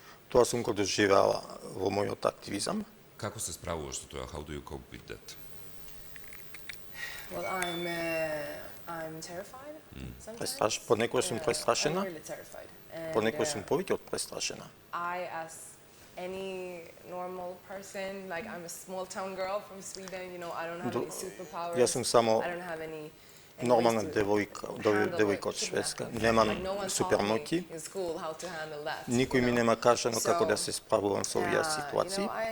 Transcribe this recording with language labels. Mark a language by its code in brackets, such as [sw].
[mk] Тоа сум го доживеала во мојот активизам. Како се справуваш со тоа? [en] How do you cope with that? Well, I'm terrified. [mk] Понекогаш сум престрашена. Понекогаш сум повеќе од престрашена. [en] I, as any normal person, like I'm a small town girl from Sweden, you know, I don't have any superpowers. [mk] Јас сум само [en] I don't have any [mk] нормална девојка од Шведска. Немам супермоќи. Никој ми нема кажано како да се справувам со овие ситуации.